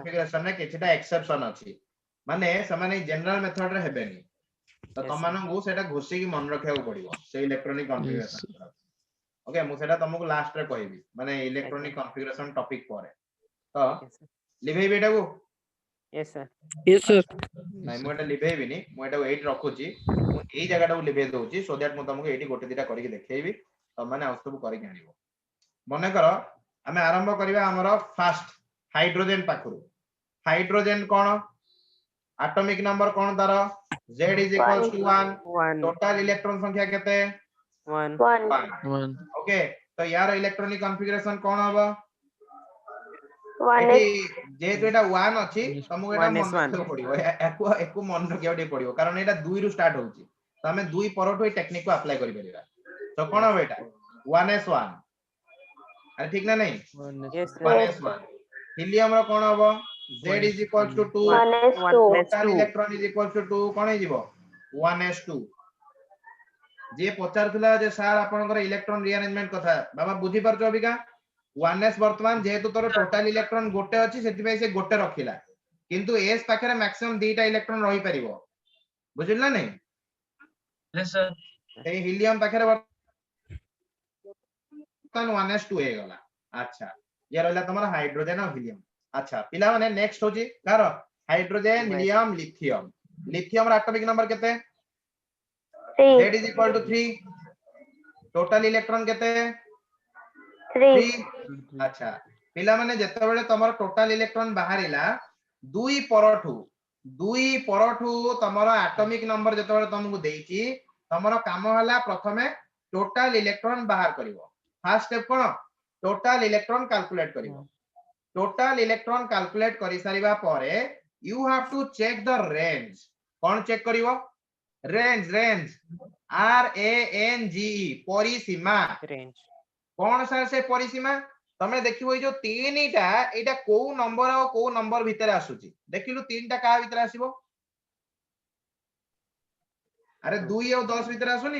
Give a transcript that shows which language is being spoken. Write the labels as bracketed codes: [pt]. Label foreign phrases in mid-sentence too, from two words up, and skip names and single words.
[or] କନଫିଗରେସନ ରେ କିଛିଟା ଏକ୍ସେପସନ ଅଛି, ମାନେ ସେମାନେ [en] general method [or] ରେ ହେବେନି। ତ [en] Yes, sir. [or] ତମମାନଙ୍କୁ ସେଇଟା ଘୋଷିକି ମନେ ରଖିବାକୁ ପଡିବ ସେଇ ଇଲେକ୍ଟ୍ରୋନିକ [en] Yes. [or] କନଫିଗରେସନ। ଓକେ, ମୁଁ ସେଇଟା ତମକୁ ଲାଷ୍ଟ ରେ କହିବି, ମାନେ [en] electronic configuration topic [or] ପରେ। ତ [en] yes sir [or] ଲିଭେଇବି ଏଟାକୁ? [en] yes sir Yes, sir. [or] ନାଇଁ, ମୁଁ ଏଟା ଲିଭେଇବିନି, ମୁଁ ଏଟାକୁ ଏଇଠି ରଖୁଛି। ମୁଁ ଏଇ ଜାଗାଟାକୁ ଲିଭେଇ ଦଉଛି, [en] so that [or] ମୁଁ ତମକୁ ଏଇଠି ଗୋଟେ ଦିଟା କରିକି ଦେଖେଇବି, ତମମାନେ ଆଉ ସବୁ କରିକି ଆଣିବ। ମନେକର ଆମେ ଆରମ୍ଭ କରିବା ଆମର [en] first hydrogen [or] ପାଖରୁ। ହାଇଡ୍ରୋଜେନ କଣ? [en] atomic number [or] କଣ ତାର? [en] z is equals to 1. one total electron [or] ସଂଖ୍ୟା କେତେ? [en] one 1. 1. One. [or] ଓକେ, ତ ୟାର [en] electronic configuration [or] କଣ ହବ? 1 ଏଠି is ଯେହେତୁ ଏଟା 1 ଅଛି, ତମକୁ ଏଟା 1s ମନେ ରଖିବାକୁ ପଡିବ। ଏକୁ ମନେ ରଖିବାକୁ ଟିକେ ପଡିବ, କାରଣ ଏଟା 2 ରୁ ଷ୍ଟାର୍ଟ ହଉଛି। ତ ଆମେ 2 ପରଠୁ ଏଇ ଟେକ୍ନିକ କୁ ଆପ୍ଲାଏ କରିପାରିବା। ତ କଣ ହବ ଏଟା? 1s1। ଆରେ ଠିକ ନା ନାହିଁ? [en] yes sir [or] 1s1। ହିଲିୟମ ର କଣ ହବ? [en] z is equals to 2. 1 is 2. total electron is equals to 2 [or] କଣ ହେଇଯିବ? [en] 1s2। [or] ଯିଏ ପଚାରୁଥିଲା ଯେ ସାର୍ ଆପଣଙ୍କର [en] electron rearrangement [or] କଥା, ବାବା ବୁଝି ପାରୁଛ ଅବିକା? 1s ବର୍ତ୍ତମାନ ଯେହେତୁ ତୋର [en] total electron [or] ଗୋଟେ ଅଛି, ସେଥିପାଇଁ ସେ ଗୋଟେ ରଖିଲା। କିନ୍ତୁ s ପାଖରେ ମ୍ୟାକ୍ସିମମ୍ 2ଟା ଇଲେକ୍ଟ୍ରନ ରହିପାରିବ। ବୁଝିଲ ନା ନାହିଁ? [en] yes sir [or] ସେଇ ହିଲିୟମ ପାଖରେ ବର୍ତ୍ତମାନ 1s2 ହେଇଗଲା। ଆଚ୍ଛା, ଇଏ ରହିଲା ତମର ହାଇଡ୍ରୋଜେନ ଆଉ ହିଲିୟମ। ଆଚ୍ଛା ପିଲାମାନେ, ନେକ୍ସଟ ହଉଛି କାହାର? ହାଇଡ୍ରୋଜେନ, ହିଲିୟମ, ଲିଥିୟମ। ଲିଥିୟମ ର [en] atomic number [or] କେତେ? [en] 3. z is equal to 3. total electron [or] କେତେ? [en] 3. [or] 3। ଆଚ୍ଛା ପିଲାମାନେ, ଯେତେବେଳେ ତମର [en] total electron [or] ବାହାରିଲା 2 ପରଠୁ ତମର [en] atomic number [or] ଯେତେବେଳେ ତମକୁ ଦେଇଛି, ତମର କାମ ହେଲା ପ୍ରଥମେ [en] total electron [or] ବାହାର କରିବ। [en] first step [or] କଣ? [en] total electron calculate [or] କରିବ। [en] total electron calculate [or] କରି ସାରିବା ପରେ [en] you have to check the range. [or] କଣ ଚେକ୍ କରିବ? [en] range, range, [or] RANGE, ପରିସୀମା। [en] range [or] କଣ ସାର୍ ସେ ପରିସୀମା? ତମେ ଦେଖିବ ଏଇ ଯୋଉ 3ଟା, ଏଇଟା କୋଉ ନମ୍ବର ଆଉ କୋଉ ନମ୍ବର ଭିତରେ ଆସୁଛି? ଦେଖିଲୁ 3ଟା କାହା ଭିତରେ ଆସିବ? ଆରେ 2 ଆଉ 10 ଭିତରେ ଆସୁନି?